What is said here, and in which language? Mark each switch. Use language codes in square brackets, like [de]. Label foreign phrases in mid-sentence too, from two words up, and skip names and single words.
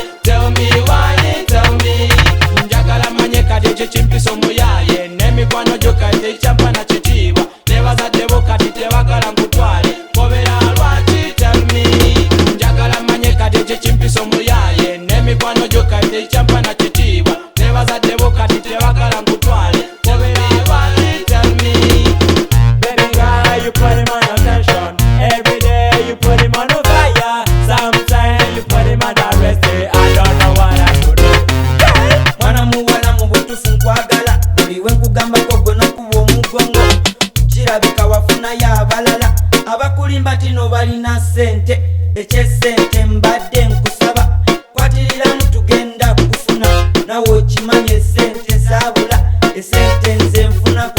[en] Tell me why, tell me. [lg] Njagala manye kati ekikimpisa omuyaye n'emikwano gyo kati tekyamba na kitiibwa nebazadde kati tebagala nkutwale. Kobera lwaki, [en] tell me. [lg] Njagala manye kati ekikimpisa omuyaye n'emikwano gyo kati tekyamba na kitiibwa nebazadde kati tebagala nkutwale. Kobera lwaki, [en] tell me. Baby girl, you put him on attention. Every day you put him on fire. Sometimes you put him on arrest. I don't know what I should do. [lg] mwana muwala mu butuufu nkwagala buli we nkugambako gwe nokuba omugongo kirabika wafunayo abalala abakulimba tino balina sente ekyesente mbadde nkusaba kwatiriramu tugenda kufuna nawe okimanye esente zaabula esente nze nfu